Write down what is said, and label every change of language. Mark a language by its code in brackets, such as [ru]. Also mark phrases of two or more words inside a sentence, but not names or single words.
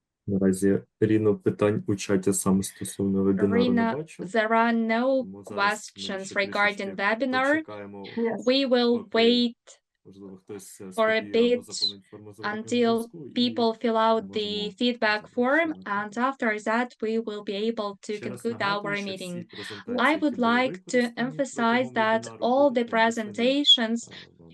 [uk] Наразі, Ріно, питань у чаті саме стосовно вебінару не [en] Rina, [uk] бачу. [en] there are no [uk] Тому зараз ми [en] questions [uk] ще [en] regarding [uk] трішечки [en] webinar. [uk] почекаємо, [en] Yes. We will [uk] поки, [en] wait [uk] можливо, хтось [en] for a [uk] скопіює або [en] bit [uk] заповнить форму зворотнього [en] until [uk] зв'язку, і [en] people fill out [uk] можемо [en] the feedback [uk] зараз [en] form, [uk] починати. [en] and after that, we will be able to [uk] Ще раз [en] conclude [uk] нагадую, [en] our [uk] що [en] meeting. [uk] всі презентації, [en] I [uk] які [en] would [uk] були [en] like to [uk] використані [en] emphasize [uk] протягом [en] that [uk] вебінару, [en] all the [uk] будуть надіслані [en] presentations [uk] вам.